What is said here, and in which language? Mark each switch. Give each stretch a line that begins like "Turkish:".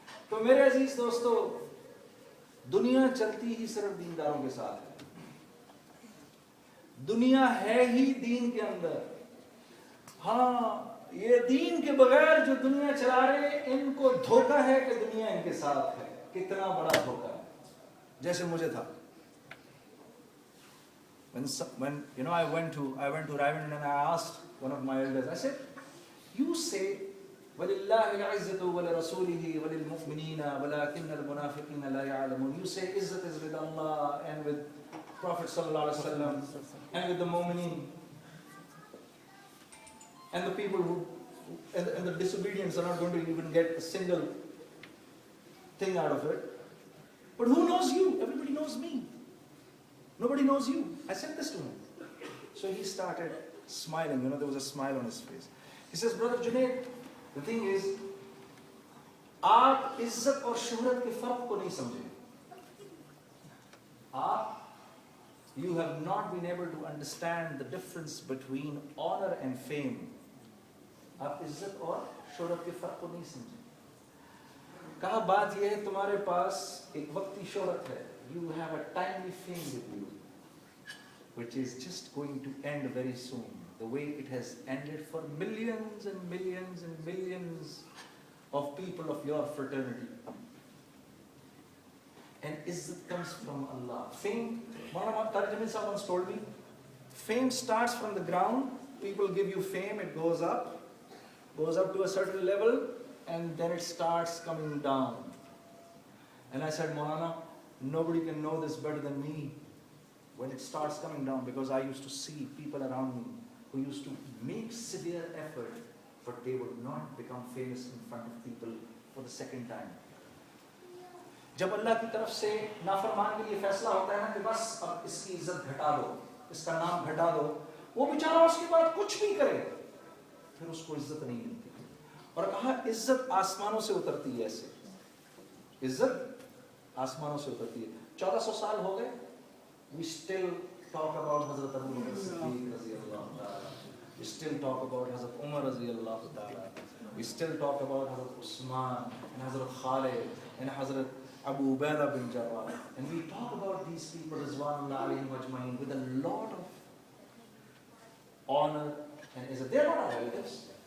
Hindi: तो मेरे अजीज दोस्तों, दुनिया चलती ही सिर्फ दीनदारों के साथ है। दुनिया है ही दीन के अंदर। हाँ, ये दीन के बगैर जो दुनिया चला रहे हैं, इनको धोखा है कि दुनिया इनके साथ है। कितना बड़ा धोखा है। जैसे मुझे था,
English: when you know I went to Raivan and I asked one of my elders, I said, you say
Arabic: وَلِلَّهِ الْعِزَّةُ وَلِرَسُولِهِ وَلِلْمُؤْمِنِينَ وَلَكِنَّ الْمُنَافِقِينَ لَا يَعْلَمُونَ.
English: You say Izzat is with Allah and with Prophet sallallahu alaihi wasallam and with the mu'mineen, and the people who and the disobedience are not going to even get a single thing out of it. But who knows you? Everybody knows me. Nobody knows you. I said this to him. So he started smiling. You know, there was a smile on his face. He says, Brother Junaid, the thing is,
Hindi: आप इज्जत और शोहरत के फर्क को नहीं समझे।
English: You have not been able to understand the difference between honor and fame.
Hindi: आप इज्जत और शोहरत के फर्क को नहीं समझे। कहा बात यह है, तुम्हारे पास एक वक्ती शोहरत है।
English: You have a timely fame with you, which is just going to end very soon. The way it has ended for millions and millions and millions of people of your fraternity. And izzat comes from Allah. Fame, one of our Tarjamin once told me, fame starts from the ground. People give you fame, it goes up to a certain level, and then it starts coming down. And I said, Maulana, nobody can know this better than me when it starts coming down, because I used to see people around me who used to make severe effort, but they would not become famous in front of people for the second time.
Hindi: जब अल्लाह की तरफ से नाफरमान के लिए फैसला होता है ना कि बस अब इसकी इज्जत घटा दो, इसका नाम घटा दो, वो बेचारा उसके बाद कुछ भी करे, फिर उसको इज्जत नहीं मिलती। और कहा इज्जत आसमानों से उतरती है। ऐसे इज्जत आसमानों से उतरती है। 1400 साल हो गए,
English: we still talk about Hazrat Abu Bakr Siddiq radiyallahu ta'ala. We still talk about Hazrat Umar radiyallahu ta'ala. We still talk about Hazrat Usman and Hazrat Khalid and Hazrat Abu Ubaidah bin Jarrah. And we talk about these people rizwanullah alayhim ajma'in with a lot of honor and izzat. They are not our relatives.